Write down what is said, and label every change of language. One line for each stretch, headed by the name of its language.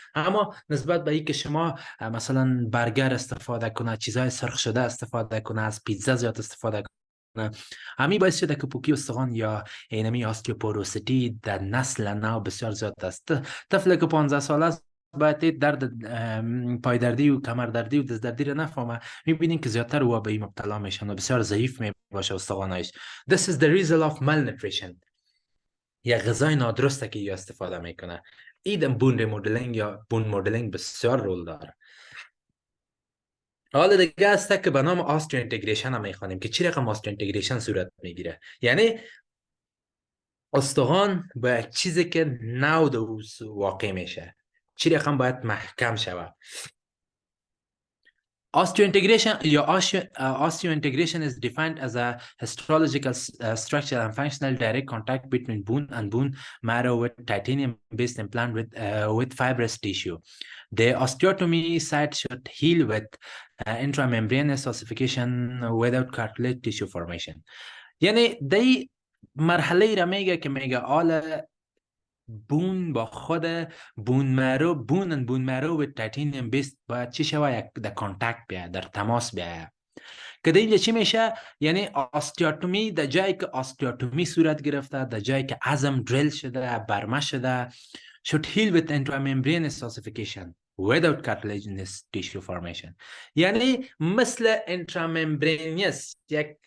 Persian: اما نسبت به اینکه شما مثلا برگر استفاده کنه، چیزای سرخ شده استفاده کنه، از پیتزا زیاد استفاده کنه، همین باعث شده که پوکی استخوان یا اینمی آستیوپوروسیتی در نسل نو بسیار زیاد است. طفل که 15 ساله است باید درد پای دردی و کمر دردی و دست دردی را نفهمه، میبینین که زیادتر او به این مبتلا میشن و بسیار ضعیف میباشه استخوانش.
English: This is the result of malnutrition.
Persian: یا غذای نادرسته که یا استفاده میکنه. این بون ریمودلینگ یا بون مدلینگ بسیار رول داره. حالا دیگه است که به نام آستیو اینتگریشن هم میخوانیم که چی رقم آستیو اینتگریشن صورت میگیره، یعنی استخوان با یک چیزی که نو دوز واقع میشه چی رقم باید محکم شود.
English: Osteointegration یا osteointegration is defined as a histological structural and functional direct contact between bone and bone marrow with titanium-based implant with fibrous tissue. The osteotomy site should heal with intramembranous ossification without cartilage tissue formation.
Persian: یعنی دی مرحله را میگه که میگه آل بون با خود بون مرو و تیتانیوم بیست باید چی شوه؟ یک در کانتکت بیاید، در تماس بیاید. که در اینجا چی میشه؟ یعنی آستیوتومی در جایی که آستیوتومی صورت گرفته، در جایی که عظم دریل شده، برمه شده،
English: should heal with intramembranous ossification without cartilaginous tissue formation.
Persian: یعنی مثل intramembranous یک